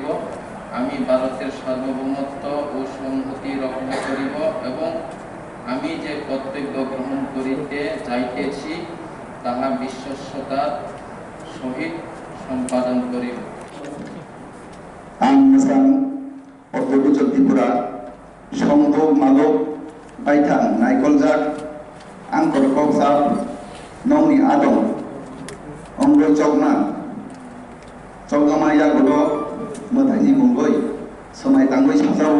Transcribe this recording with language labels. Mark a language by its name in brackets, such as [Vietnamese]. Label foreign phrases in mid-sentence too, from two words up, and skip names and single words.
[Bangla] আমি ভারতের সার্বভৌমত্ব ও সংহতি রক্ষা করিব এবং আমি যে কর্তব্য গ্রহণ করিতে যাইতেছি তাহা বিশ্বস্ততার সহিত সম্পাদন করিব। [Kok Borok] आं मोजां अर्थगोजर त्रिपुरा संदोग मालक बायथां नायकलजाक आंखर कक्साब नौनि आदम अंग चौगना चौगामाया गद मोथांनि मुंगै समाय तांगै साजाव